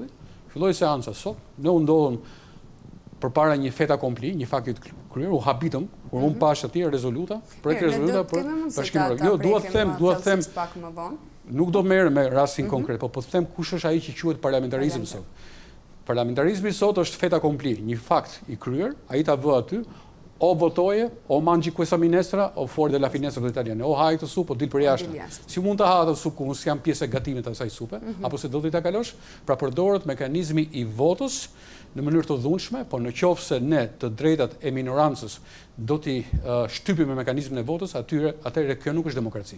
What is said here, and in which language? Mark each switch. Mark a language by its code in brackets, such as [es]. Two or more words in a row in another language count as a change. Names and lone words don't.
[sq] Filloi seanca sot, ne u ndodhëm përpara një [fr] fait accompli, [sq] një fakt i kryer, u habitëm, kur unë pash atje rezoluta, projekt rezoluta për bashkimin. Jo, dua të them pak më vonë. Nuk do merrem me rastin konkret, po të them kush është ai që quhet parlamentarizëm sot. Parlamentarizmi sot është [fr] fait accompli, [sq] një fakt i kryer, ai ta vë aty, o votoje, [it] o mangi questa minestra, o fuori dalla finestra [sq] do italiane, o ha këtë supë, o dil për jashtë. Si mund të ha atë supë, ku mos jam pjesë e gatimit të asaj supe, apo se do t'i ta kalosh, pra përdoret mekanizmi i votës në mënyrë të dhunshme, po në qoftë se ne të drejtat e minorancës do t'i shtypim me mekanizmin e votës, atëherë kjo nuk është demokraci.